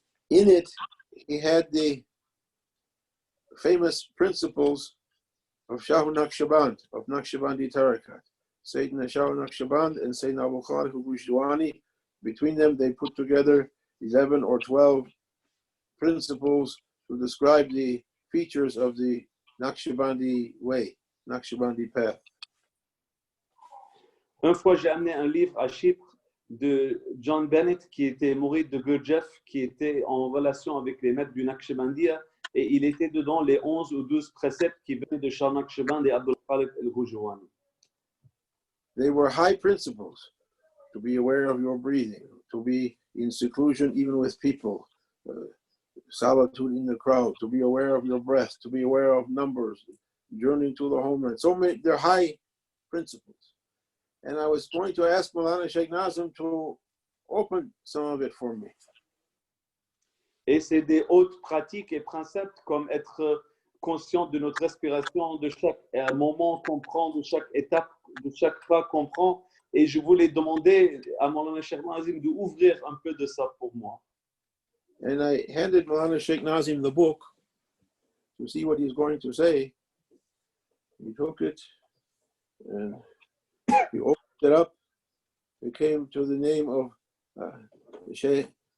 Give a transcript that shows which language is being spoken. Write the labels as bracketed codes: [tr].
[en] In it, he had the famous principles of Shah Naqshband, of Naqshbandi Tariqat. Sayyidina Shah Naqshband and Sayyidina Abu Khalid al-Bujdwani, between them they put together 11 or 12 principles to describe the features of the Naqshbandi way, Naqshbandi path. [fr] Une fois, j'ai amené un livre à Chypre de John Bennett, qui était mouride de Gurdjieff, qui était en relation avec les maîtres du Naqshbandiya, et il était dedans les 11 ou 12 préceptes qui venaient de Shah Naqshband et Abdul Khalid al-Bujdwani. [en] They were high principles, to be aware of your breathing, to be in seclusion even with people, solitude in the crowd, to be aware of your breath, to be aware of numbers, journeying to the homeland. So many, they're high principles. And I was going to ask Maulana Shaykh Nazim to open some of it for me. [fr] Et c'est des hautes pratiques et principes comme être conscient de notre respiration, de chaque moment qu'on prend, de chaque étape, de chaque pas qu'on prend. Et je voulais demander à Maulana Shaykh Nazim d'ouvrir un peu de ça pour moi. [en] And I handed Maulana Shaykh Nazim the book to see what he's going to say. He took it and he opened it up. It came to the name of Shaykh